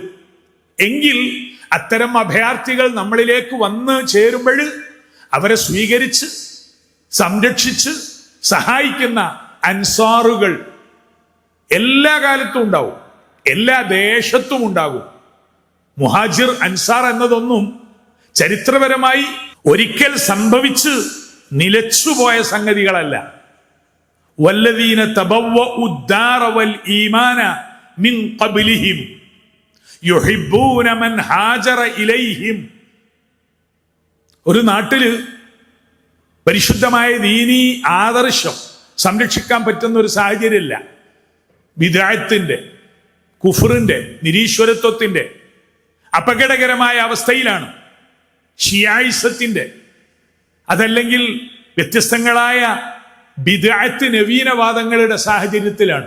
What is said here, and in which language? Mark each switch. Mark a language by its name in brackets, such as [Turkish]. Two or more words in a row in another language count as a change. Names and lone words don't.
[Malayalam] എങ്കിൽ അത്തരം അഭയാർത്ഥികൾ നമ്മളിലേക്ക് വന്ന് ചേരുമ്പോൾ അവരെ സ്വീകരിച്ച് സംരക്ഷിച്ച് സഹായിക്കുന്ന അൻസാറുകൾ എല്ലാ കാലത്തും ഉണ്ടാവും, എല്ലാ ദേശത്തും ഉണ്ടാകും. മുഹാജിർ അൻസാർ എന്നതൊന്നും ചരിത്രപരമായി ഒരിക്കൽ സംഭവിച്ച് നിലച്ചുപോയ സംഗതികളല്ല. [Arabic] والذين تبوءوا الدار والإيمان من قبلهم يحبون من هاجر إليهم. [Malayalam] ഒരു നാട്ടില് പരിശുദ്ധമായ ദീനീ ആദർശം സംരക്ഷിക്കാൻ പറ്റുന്ന ഒരു സാഹചര്യമില്ല. ബിദ്അത്തിന്റെ, കുഫറിന്റെ, നിരീശ്വരത്വത്തിന്റെ അപകടകരമായ അവസ്ഥയിലാണ്. ഷിയായിസത്തിന്റെ, അതല്ലെങ്കിൽ വ്യത്യസ്തങ്ങളായ ബിദ്അത്ത് നവീനവാദങ്ങളുടെ സാഹചര്യത്തിലാണ്.